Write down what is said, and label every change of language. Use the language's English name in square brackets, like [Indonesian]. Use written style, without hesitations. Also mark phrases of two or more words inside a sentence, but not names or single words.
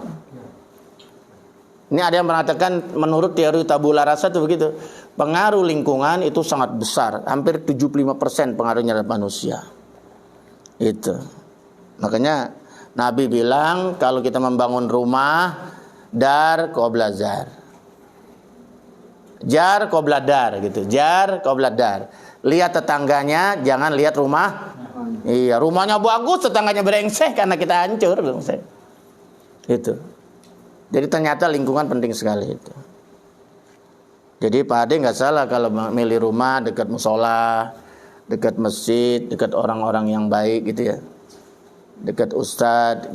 [Indonesian] Ini ada yang mengatakan menurut teori [Latin] tabula rasa [Indonesian] itu begitu. Pengaruh lingkungan itu sangat besar, hampir 75% pengaruhnya terhadap manusia. Itu. Makanya Nabi bilang kalau kita membangun rumah, [Arabic] دار قبل زار. جار قبل دار gitu. جار قبل دار. [Indonesian] Lihat tetangganya, jangan lihat rumah. Iya, rumahnya bagus, tetangganya brengsek karena kita hancur, brengsek. Itu. Jadi ternyata lingkungan penting sekali itu. Jadi Pak Ade nggak salah kalau milih rumah dekat musola, dekat masjid, dekat orang-orang yang baik gitu ya, dekat ustadz.